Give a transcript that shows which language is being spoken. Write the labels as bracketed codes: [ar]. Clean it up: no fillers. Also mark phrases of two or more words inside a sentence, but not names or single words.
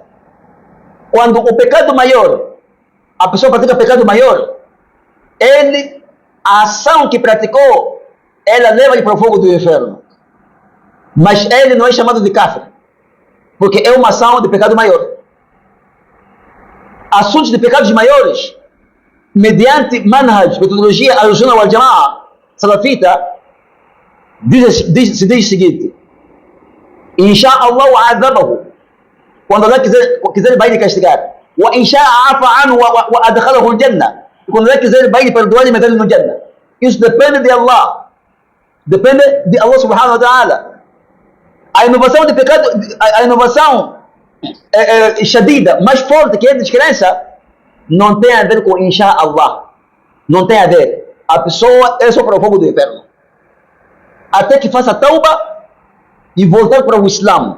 [pt] Quando o pecado maior, a pessoa pratica pecado maior, a ação que praticou, ela leva-lhe para o fogo do inferno. Mas ele não é chamado de kafir, porque é uma ação de pecado maior. Assuntos de pecados maiores, mediante manhaj, metodologia [ar] السنة والجماعة, [pt] salafita, se diz o seguinte: [ar] إن شاء الله عذبه [pt] Quando Allah quiser vai lhe castigar. [ar] وإن شاء عفى عنه وأدخله الجنة. [pt] Quando Allah quiser vai lhe perdoar e meter ele no Jannah. Isso depende de Allah. Depende de Allah [ar] سبحانه وتعالى. [pt] A inovação de pecado, a inovação shadida, mais forte que é a descrença, não tem a ver com [ar] إن شاء الله. [pt] Não tem a ver. A pessoa é só para o fogo do inferno. Até que faça tauba e voltar para o Islã.